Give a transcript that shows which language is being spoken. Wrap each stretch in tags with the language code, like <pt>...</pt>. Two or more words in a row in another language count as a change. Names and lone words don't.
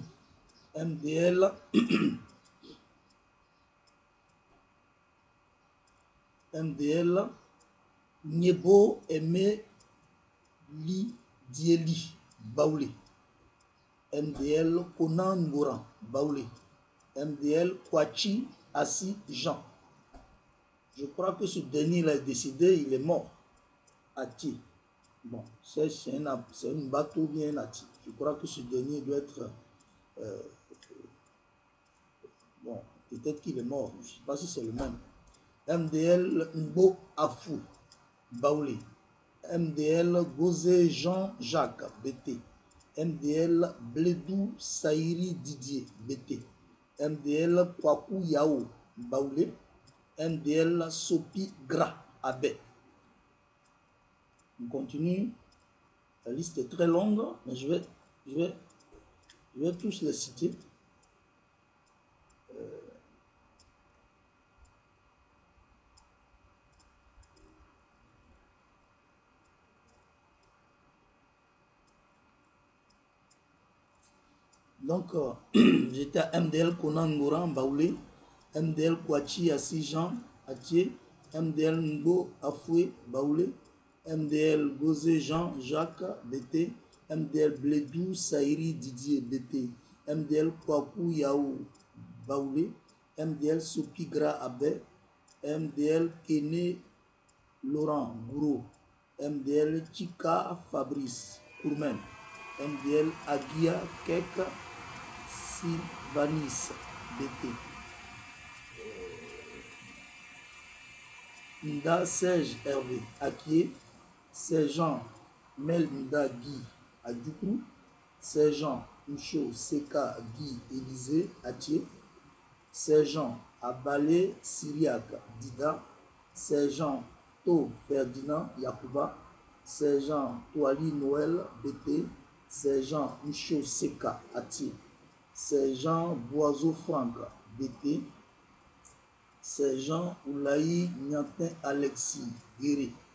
<fr>MDL MDL Niebo Aimé Li Dieli, Baoulé. MDL Konan Ngoran, Baoulé. MDL Kouachi Assi Jean. Je crois que ce dernier il est décédé, il est mort. Ati. Bon, c'est une bateau bien Ati. Je crois que ce dernier doit être... bon, peut-être qu'il est mort. Je ne sais pas si c'est le même. MDL Mbo Afou, Baoulé. MDL Gozé Jean-Jacques, BT. MDL Bledou Saïri Didier, BT. MDL Kwaku Yao, Baoulé. MDL Sopi Gra, Abé. On continue. La liste est très longue, mais je vais tous les citer. Donc, j'étais à MDL Konan Ngoran, Baoulé. MDL Kouachi Assi Jean, Atié. MDL Ngo Afoué, Baoulé. MDL Gozé Jean, Jacques, BT. MDL Bledou Saïri Didier, BT. MDL Kwaku Yao, Baoulé. MDL Sopigra Abé. MDL Kene Laurent Gouro. MDL Chika Fabrice Kourmen. MDL Agia Kek Sylvanis, BT. Nda Serge Hervé, Akié. Sergent Mel Nda Guy, Adjoukrou. Sergent Mcho Seka Guy Élysée, Atié. Sergent Abalé Syriac, Dida. Sergent To Ferdinand, Yakuba. Sergent Toali Noël, BT. Sergent Mcho Seka, Atié. Sergent Boiseau Franck, BT. Sergent Oulaï Niantin Alexis, Guéri.</fr>